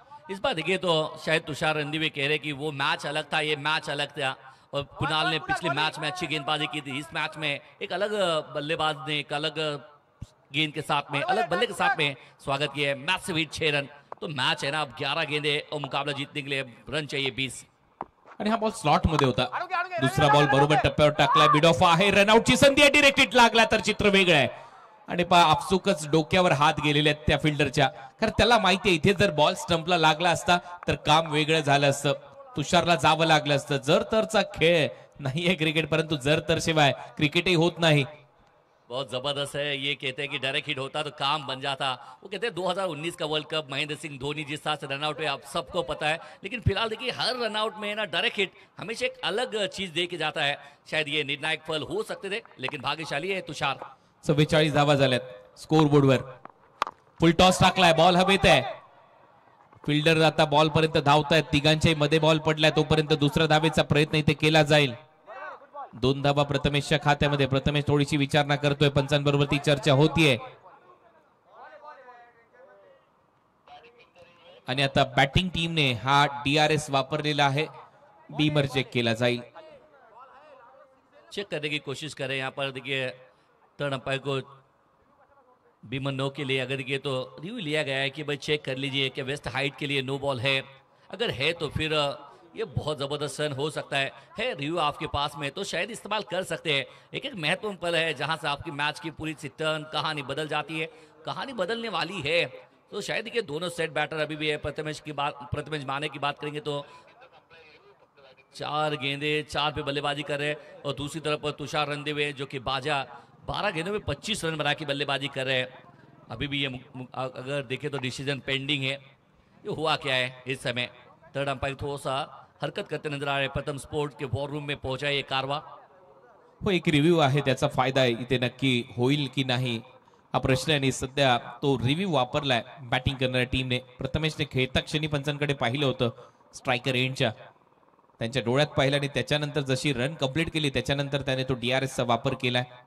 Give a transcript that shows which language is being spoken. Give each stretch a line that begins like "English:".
Hindi: इस बार देखिए तो शायद तुषार रंधीवे कह रहे कि वो मैच अलग था, ये मैच अलग था, और कुणाल ने पिछले मैच में अच्छी गेंदबाजी की थी. इस मैच में एक अलग बल्लेबाज ने एक अलग गेंद के साथ में, अलग बल्ले के साथ में स्वागत किया है.
English: Massive hit 6 run.
Hindi: तो मैच है ना, अब 11 गेंदे और मुकाबला जीतने के लिए रन चाहिए 20.
Marathi: आणि हा बॉल स्लॉट मध्ये होता. दुसरा बॉल बरोबर टप्प्यावर टाकलाय. मिड ऑफ आहे, रनआउटची संधी आहे. डिरेक्ट हिट लागला तर चित्र वेगळं आहे. आणि आपसुकच डोक्यावर हात गेलेले आहेत त्या फिल्डरच्या, कारण त्याला माहिती आहे इथे जर बॉल स्टंपला लागला असता तर काम वेगळं झालं असतं. तुषारला जावं लागलं असतं. जर तरचा खेळ नाहीये क्रिकेट, परंतु जर तर शिवाय क्रिकेटही होत नाही.
Hindi: बहुत जबरदस्त है. ये कहते हैं कि डायरेक्ट हिट होता तो काम बन जाता. वो कहते हैं 2019 का वर्ल्ड कप, महेंद्र सिंह धोनी जिस तरह से रनआउट हुए आप सबको पता है, लेकिन फिलहाल देखिए हर रनआउट में ना डायरेक्ट हिट हमेशा एक अलग चीज दे के जाता है. शायद ये निर्णायक फल हो सकते थे, लेकिन भाग्यशाली है तुषार.
Marathi: 44 धावा झाल्यात स्कोर बोर्डवर. फुल टॉस टाकलाय, बॉल हवेत आहे. फिल्डर आता बॉल पर्यंत धावतायत. तिघांच्याही मध्ये बॉल पडलाय, तोपर्यंत दुसऱ्या धावेचा प्रयत्न इथे केला जाईल. 2 धावा प्रथमेशच्या खात्यामध्ये. प्रथमेश थोडीशी विचारणा करतोय, पंचांबरोबर ती चर्चा होतीये. आणि आता बॅटिंग टीमने हा DRS वापरलेला आहे. बीमर चेक केला जाईल.
Hindi: चेक करने की कोशिश करें यहाँ पर. देखिए थर्ड अंपायर को बीमर नो के लिए अगर देखिए तो रिव्यू लिया गया है कि भाई चेक कर लीजिए कि वेस्ट हाइट के लिए नो बॉल है. अगर है तो फिर ये बहुत जबरदस्त रन हो सकता है रिव्यू आपके पास में तो शायद इस्तेमाल कर सकते हैं. एक एक महत्वपूर्ण पल है जहां से आपकी मैच की पूरी टर्न कहानी बदल जाती है. कहानी बदलने वाली है. तो शायद देखिए दोनों सेट बैटर अभी भी है. प्रथमेश माने की बात करेंगे तो 4 गेंदे 4 पे बल्लेबाजी कर रहे हैं, और दूसरी तरफ तुषार रंधीवे जो कि बाजा 12 गेंदों में 25 रन बना के बल्लेबाजी कर रहे हैं. अभी भी ये अगर देखें तो डिसीजन पेंडिंग है. ये हुआ क्या है इस समय. थर्ड अंपायर थोड़ा सा हरकत करते नजर आ रहे. प्रथम स्पोर्ट्स के वॉर रूम में पहुंचा ये कारवा.
Marathi: हो, एक रिव्ह्यू आहे, त्याचा फायदा इथे नक्की होईल की नाही हा प्रश्न आहे. आणि सध्या तो रिव्ह्यू वापरलाय बॅटिंग करणाऱ्या टीमने. प्रथमेशने खेळता क्षणी पंचांकडे पाहिलं होतं स्ट्रायकर एंडच्या, त्यांच्या डोळ्यात पाहिलं आणि त्याच्यानंतर जशी रन कंप्लीट केली त्याच्यानंतर त्याने तो DRS चा वापर केलाय.